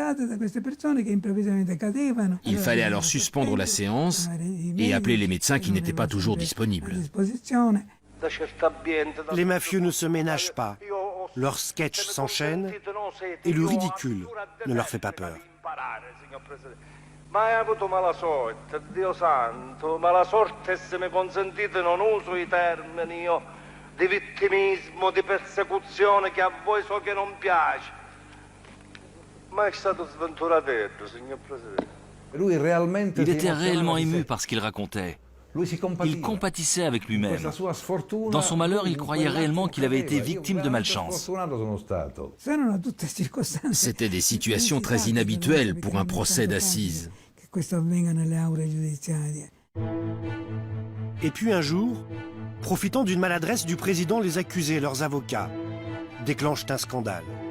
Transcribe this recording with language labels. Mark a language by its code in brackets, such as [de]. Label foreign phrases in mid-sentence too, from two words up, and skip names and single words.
[fr] Il fallait alors suspendre la séance et appeler les médecins qui n'étaient pas toujours disponibles. Les mafieux ne se ménagent pas. Leurs sketchs s'enchaînent et le ridicule ne leur fait pas peur. [it] Mai avuto mala sorte, Dio santo, ma la sorte, se mi consentite, non uso i termini io, di vittimismo, di persecuzione che a voi so che non piace. Ma è stato sventurato, signor Presidente. [fr] Il était réellement ému par ce qu'il racontait. Il compatissait avec lui-même. Dans son malheur, il croyait réellement qu'il avait été victime de malchance. C'était des situations très inhabituelles pour un procès d'assises. Et puis un jour, profitant d'une maladresse du président, les accusés et leurs avocats déclenchent un scandale.